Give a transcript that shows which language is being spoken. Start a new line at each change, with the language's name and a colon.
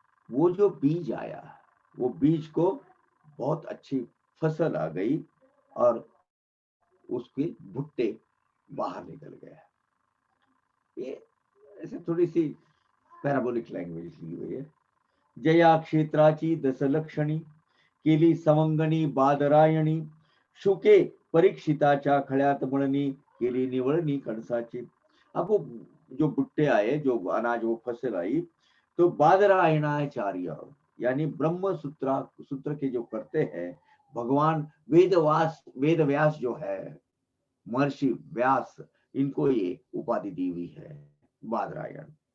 Hindi: वो जो बीज आया, वो बीज को बहुत अच्छी फसल आ गई और उसके भुट्टे बाहर निकल गए। ये ऐसे थोड़ी सी पैराबोलिक लैंग्वेज ली हुई है।
Marathi: जया क्षेत्राची दशलक्षणी केली सवंगणी बादरायणी शुके परीक्षिताच्या खळ्यात मळणी केली निवळणी कणसाची।
Hindi: अब वो जो भुट्टे आए, जो अनाज, वो फसल आई, तो बादरायणाचार्य यानी ब्रह्म सूत्र के जो करते हैं भगवान वेद व्यास जो है, महर्षि व्यास, इनको ये उपाधि दी हुई है बादरायण।